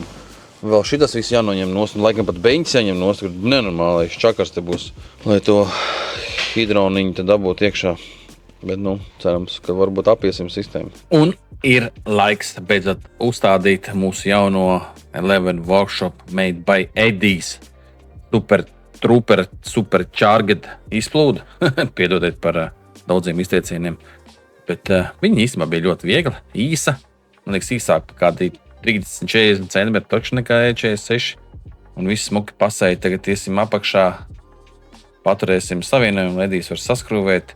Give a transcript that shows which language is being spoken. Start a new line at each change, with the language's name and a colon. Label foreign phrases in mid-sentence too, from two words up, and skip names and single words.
Latvian: Vēl šitas viss jānoņem nost, un laikam pat beņķis jāņem nost, kad nenormālais čakars te būs, lai to hidroniņu te dabūtu iekšā. Bet, nu, cerams, ka varbūt apiesim sistēmu. Un ir laiks beidzot uzstādīt mūsu jauno 11
English: Workshop made by
Latvian: Edijs.
English: Super trooper, super charged izplūdu.
Latvian: Piedodiet par daudziem izteicieniem. Bet viņa īstenībā bija ļoti viegla, īsa. Man liekas, īsāk par kādi 30-40 cm pakš nekā E46. Un viss smuki pasēja. Tagad iesim apakšā, paturēsim savienojumu, Edijs var saskrūvēt.